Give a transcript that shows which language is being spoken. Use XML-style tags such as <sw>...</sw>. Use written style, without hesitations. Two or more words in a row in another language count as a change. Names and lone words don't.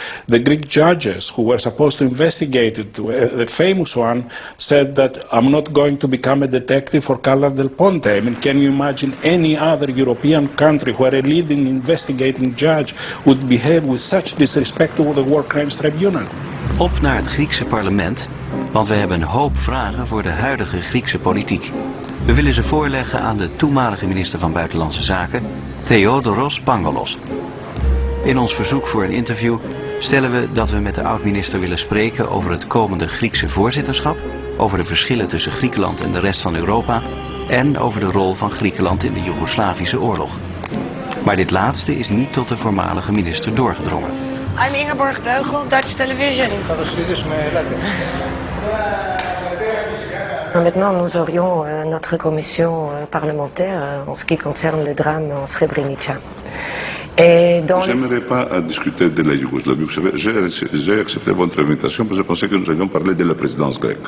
<en>The Greek judges who were supposed to investigate it, the famous one, said that I'm not going to become a detective for Carlo Del Ponte. I mean, can you imagine any other European country where a leading investigating judge would behave with such disrespect to the War Crimes Tribunal?</en> <nl>Op naar het Griekse parlement, want we hebben een hoop vragen voor de huidige Griekse politiek. We willen ze voorleggen aan de toenmalige minister van Buitenlandse Zaken, Theodoros Pangalos. In ons verzoek voor een interview stellen we dat we met de oud-minister willen spreken over het komende Griekse voorzitterschap, over de verschillen tussen Griekenland en de rest van Europa en over de rol van Griekenland in de Joegoslavische oorlog. Maar dit laatste is niet tot de voormalige minister doorgedrongen.</nl> <en>I'm Ingeborg Beugel, Dutch Television.</en> <fr>Maintenant, nous aurions notre commission parlementaire en ce qui concerne le drame en Srebrenica. J'aimerais pas discuter de la Yougoslavie. Vous savez, j'ai accepté votre invitation parce que je pensais que nous allions parler de la présidence grecque.</fr>